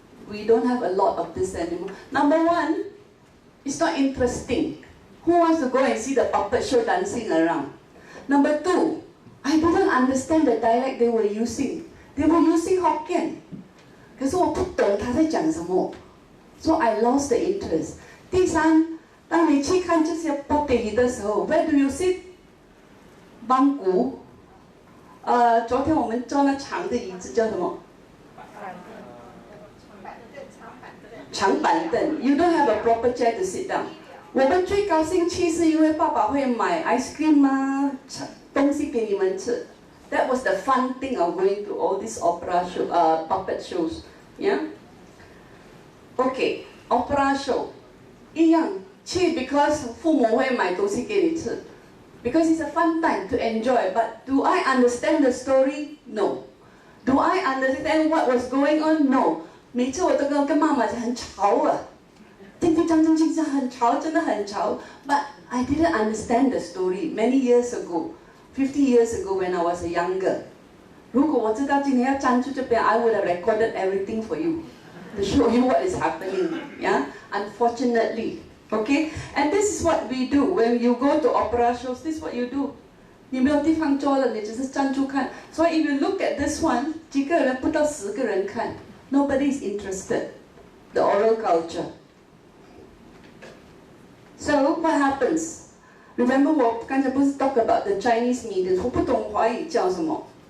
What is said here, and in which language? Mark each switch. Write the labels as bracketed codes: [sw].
[en] We don't have a lot of this anymore. Number one, it's not interesting. Who wants to go and see the puppet show dancing around? Number two, I didn't understand the dialect they were using. They were using Hokkien. [zh] 可是我不懂他在讲什么 [en] ，so I lost the interest. [zh] 第三，当你去看这些 pottery 的时候 ， [en] Where do you sit? [zh] 邦鼓。昨天我们坐那长的椅子叫什么？长板凳。 [en] You don't have a proper chair to sit down. [zh] 我们最高兴去是因为爸爸会买 ice cream 啊，东西给你们吃。 [en] That was the fun thing of going to all these opera show, puppet shows, yeah. Okay, opera show [zh] 一样去 [en] because [zh] 父母会买东西给你吃 [en] ，because it's a fun time to enjoy. But do I understand the story? No. Do I understand what was going on? [zh] No. 每次我都跟妈妈很吵啊。叮叮当当叮当很吵，真的很吵。 [en] But I didn't understand the story many years ago, 50 years ago when I was younger. [zh] 如果我知道今天要站住这边 [en] I would have recorded everything for you to show you what is happening. Yeah, unfortunately, okay. And this is what we do when you go to opera shows. This is what you do. [zh] 你没有地方坐了，你只是站住看。 [en] So if you look at this one， [zh] 几个人不到10个人看 [en] ，nobody is interested. The oral culture. So what happens? Remember [zh] 我刚才不是 [en] talk about the Chinese mediums？ [zh] 我不懂华语叫什么。